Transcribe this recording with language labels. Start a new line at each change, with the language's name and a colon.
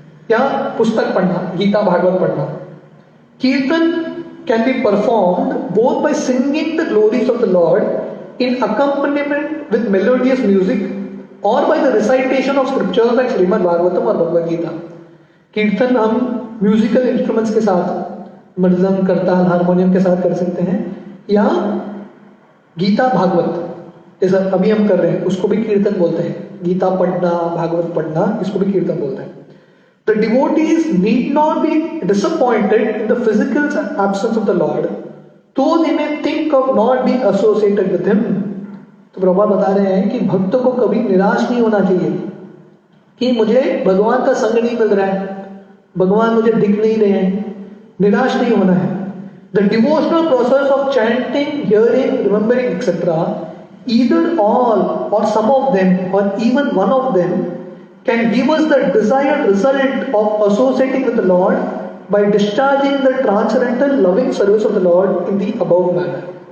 Hindi: या पुस्तक पढ़ना, गीता भागवत पढ़ना।
English: Kirtan can be performed both by singing the glories of the lord in accompaniment with melodious music और by the recitation of scriptures like Shrimad Bhagavatam और भगवद गीता।
Hindi: कीर्तन हम म्यूजिकल इंस्ट्रूमेंट्स के साथ, मृदंग, करताल, हारमोनियम के साथ कर सकते हैं, या गीता भागवत जैसा अभी हम कर रहे हैं उसको भी कीर्तन बोलते हैं। गीता पढ़ना, भागवत पढ़ना, इसको भी कीर्तन बोलते हैं।
English: The devotees need not be disappointed in the physical absence of the Lord, though they may think of not being associated with him.
Hindi: तो प्रभुपाद बता रहे हैं कि भक्त को कभी निराश नहीं होना चाहिए कि मुझे भगवान का संग नहीं मिल रहा है, भगवान मुझे दिख नहीं रहे हैं, निराश नहीं होना है।
English: The devotional process of chanting, hearing, remembering etcetera, either all or some of them or even one of them can give us the desired result of associating with the lord by discharging the transcendental loving service of the lord in the above manner.